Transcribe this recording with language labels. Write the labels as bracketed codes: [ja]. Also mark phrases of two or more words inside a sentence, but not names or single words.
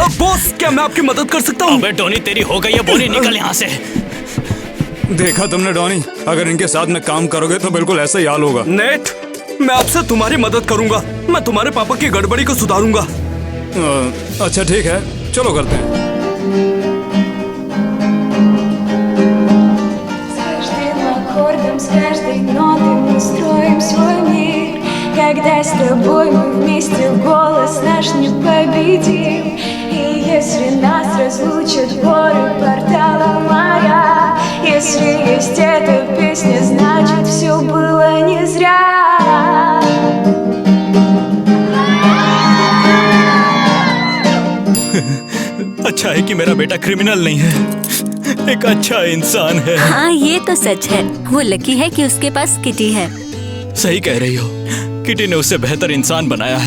[hi] बॉस, क्या मैं आपकी मदद कर सकता हूँ? अबे टोनी, तेरी हो गई है बोनी, निकल यहाँ से। देखा तुमने डॉनी, अगर इनके साथ में काम करोगे तो बिल्कुल ऐसा ही हाल होगा। नेट, मैं आपसे तुम्हारी मदद करूंगा। मैं तुम्हारे पापा की गड़बड़ी को सुधारूंगा। अच्छा ठीक है, चलो करते हैं। [ru] Когда с тобой мы вместе, голос наш непобедим. И если нас разлучат горы портала моря, если есть эта песня, значит все было не зря. [hi] अच्छा है कि मेरा बेटा क्रिमिनल नहीं है, एक अच्छा इंसान है। हाँ, ये तो सच है। वो लकी है कि उसके पास किटी है। सही कह रही हो, किटी ने उससे बेहतर इंसान बनाया है।